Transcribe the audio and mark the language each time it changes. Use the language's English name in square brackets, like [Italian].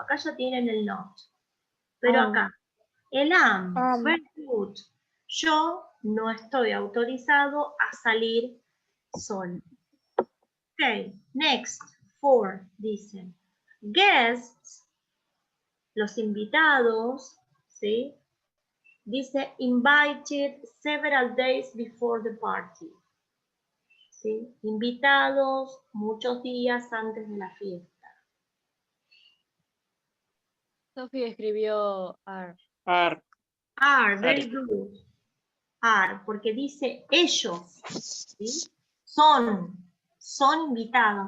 [Spanish] Acá ya tienen el not. Pero acá, el am, [English] very good. [Spanish] Yo no estoy autorizado a salir solo. [English] Ok, next, 4, dicen. [Spanish] Guests, los invitados, ¿sí? [English] Dice invited several days before the party. [Spanish] ¿Sí? Invitados muchos días antes de la fiesta. Sophie escribió are. [English] Are. Are, very good. [Spanish] Are, porque dice ellos, ¿sí? Son invitados.